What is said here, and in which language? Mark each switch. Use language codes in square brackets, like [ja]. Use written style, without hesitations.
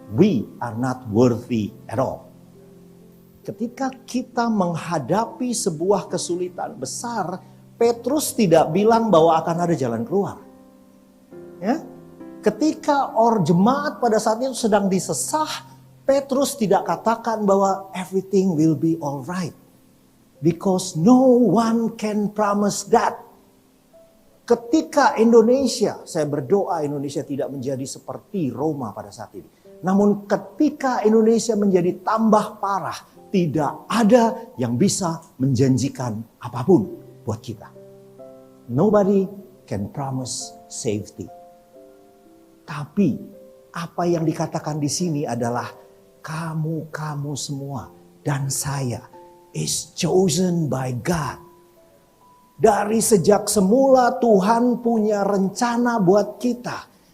[en] We are not worthy at all. [id] Ketika kita menghadapi sebuah kesulitan besar, Petrus tidak bilang bahwa akan ada jalan keluar. Ya? Ketika jemaat pada saat itu sedang disesah, Petrus tidak katakan bahwa [en] everything will be alright. Because no one can promise that. [id] Ketika Indonesia, saya berdoa Indonesia tidak menjadi seperti Roma pada saat ini. Namun ketika Indonesia menjadi tambah parah, tidak ada yang bisa menjanjikan apapun buat kita. [en] Nobody can promise safety. [id] Tapi apa yang dikatakan di sini adalah kamu semua dan saya [en] is chosen by God. [id] Dari sejak semula Tuhan punya rencana buat kita.